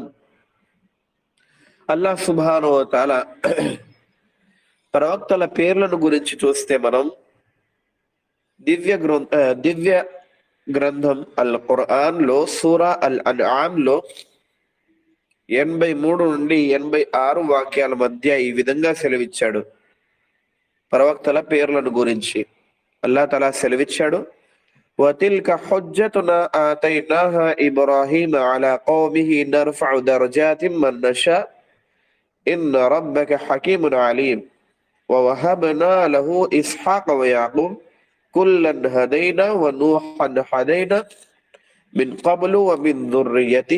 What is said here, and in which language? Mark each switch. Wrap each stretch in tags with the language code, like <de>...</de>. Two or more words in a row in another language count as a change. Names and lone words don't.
<ar>الله سبحانه وتعالى</ar> <te>ప్రవక్తల పేర్లను గురించి చూస్తే మనం దివ్య గ్రంథం అల్ ఖురాన్ లో సూరా అల్ అన్ఆమ్ లో 83 నుండి 86 వాక్యాల మధ్య ఈ విధంగా సెలవిచ్చాడు. ప్రవక్తల పేర్లను గురించి</te> <ar>الله تعالى</ar> <te>సెలవిచ్చాడు,</te> <ar>وَتِلْكَ حُجَّتُنَا آتَيْنَاهَا إِبْرَاهِيمَ عَلَى قَوْمِهِ نَرْفَعُ دَرَجَاتٍ مَنْ نَشَاءُ إِنَّ رَبَّكَ حَكِيمٌ عَلِيمٌ وَوَهَبْنَا لَهُ إِسْحَاقَ وَيَعْقُوبَ كُلًّا هَدَيْنَا وَنُوحًا هَدَيْنَا من قبل ومن ذريته</ar>